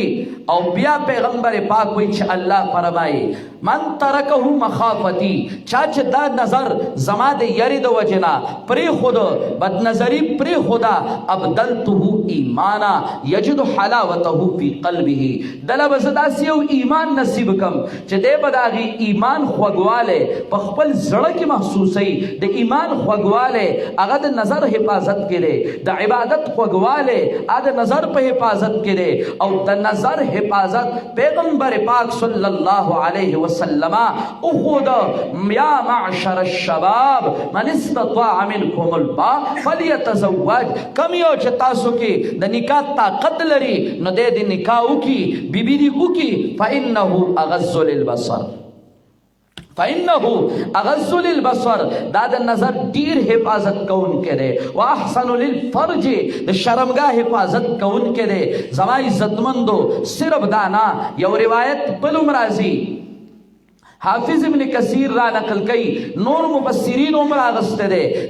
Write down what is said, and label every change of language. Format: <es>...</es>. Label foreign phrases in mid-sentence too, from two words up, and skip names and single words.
<ps>او بیا پیغمبر پاک وایي چې الله فرمایي</ps> <ar>من ترکه مخافتی،</ar> <ps>چا چې دا نظر زما د یری د وجې نه پرېښوده، بد نظري پرېښوده،</ps> <ar>ابدلته ایمانا یجد حلاوته فی قلبه،</ar> <ps>دله به زه داسې یو ایمان نصیب کم چې دی به د هغې ایمان خوږوالی په خپل زړه کې محسوسوي. د ایمان خوږوالی هغه د نظر حفاظت کې دی، د عبادت خوږوالی هغه د نظر په حفاظت کې دی. او د نظر حفاظت پیغمبر پاک</ps> <ar>صلی الله علیه وسلم اخود یا معشر الشباب من استطاع منکم الباء فلیتزوج.</ar> <ps>کم یو چې تاسو کې د نکاح طاقت لري نو د نکاح وکړي، بیبي دې وکړي.</ps> <ar>فانه اغض للبصر، فإنه اغض للبصر،</ar> <ps>دا د نظر ډیر حفاظت کوونکی دی.</ps> <ar>واحسن للفرج،</ar> <ps>د شرمګاه حفاظت کوونکی دی. زما عزتمندو صرف دا نه، یو روایت بلوم راځي حافظ ابن کثیر را نقل کئی، نور مفسرین عمر آغسته ده.</ps>